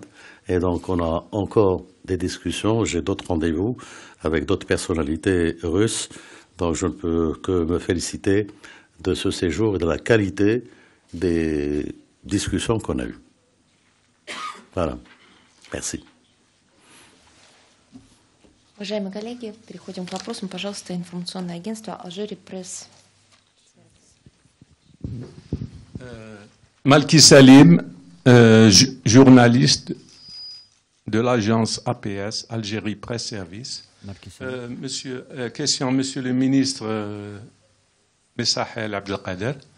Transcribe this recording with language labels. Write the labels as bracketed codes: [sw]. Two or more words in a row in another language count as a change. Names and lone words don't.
[fr] Et donc on a encore des discussions, j'ai d'autres rendez-vous avec d'autres personnalités russes. Donc je ne peux que me féliciter de ce séjour et de la qualité des discussions qu'on a eues. Voilà. Merci. [ru] Уважаемые коллеги, переходим к вопросам. Пожалуйста, информационное агентство Алжир Пресс. [fr] Malki Salim, journaliste de l'agence APS, Algérie Presse Service. Question, Monsieur le ministre Messahel Abdelkader.